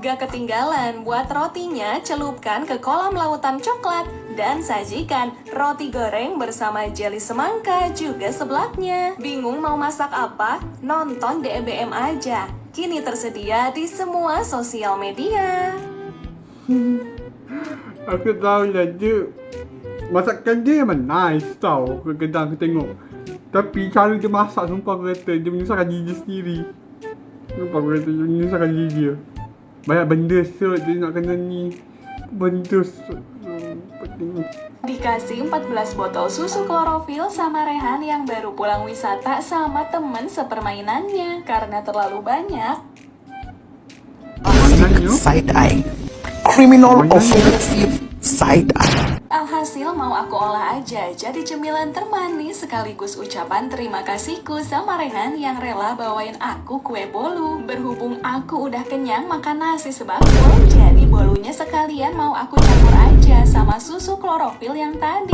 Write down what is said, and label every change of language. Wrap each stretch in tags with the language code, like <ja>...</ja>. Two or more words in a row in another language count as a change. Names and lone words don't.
<id>Gak ketinggalan, buat rotinya celupkan ke kolam lautan coklat dan sajikan roti goreng bersama jeli semangka juga sebelaknya. Bingung mau masak apa? Nonton DBM aja. Kini tersedia di semua sosial media.</id> <ms>Aku tahu lah dia. Masakan dia memang nice tau. Kadang-kadang aku tengok. Tapi cara dia masak sumpah aku kata dia menyusahkan diri dia sendiri. Sumpah aku kata dia menyusahkan diri dia. Banyak benda set dia nak kena ni. Benda set.</ms> <id>Dikasih 14 botol susu klorofil sama Rehan yang baru pulang wisata sama temen sepermainannya. Karena terlalu banyak,</id> <en>Side eye. Criminal offensive side eye.</en> <id>alhasil mau aku olah aja jadi cemilan termanis sekaligus ucapan terima kasihku sama Rehan yang rela bawain aku kue bolu. Berhubung aku udah kenyang makan nasi sebakul, jadi bolunya sekalian mau aku campur aja sama susu klorofil yang tadi.</id>